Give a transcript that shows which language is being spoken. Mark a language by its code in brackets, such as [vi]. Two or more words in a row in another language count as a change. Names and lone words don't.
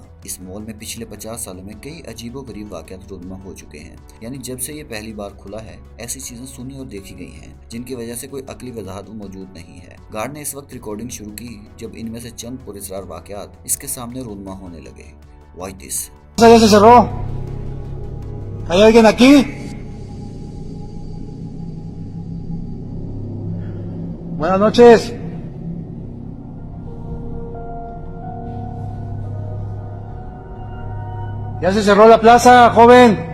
[hi] इस मॉल में पिछले 50 सालों में कई अजीबोगरीब वाकयात रूनुमा हो चुके हैं। यानी जब से ये पहली बार खुला है, ऐसी चीजें सुनी और देखी गई हैं जिनकी वजह से कोई अकली वजाहत मौजूद नहीं है। गार्ड ने इस वक्त रिकॉर्डिंग शुरू की जब इनमें से चंद पुरस्कार वाकयात इसके सामने रूनुमा होने लगे। [en] Why this? [es] Ya se cerró. ¿Hay alguien aquí? Buenas noches. Ya se cerró la plaza, joven.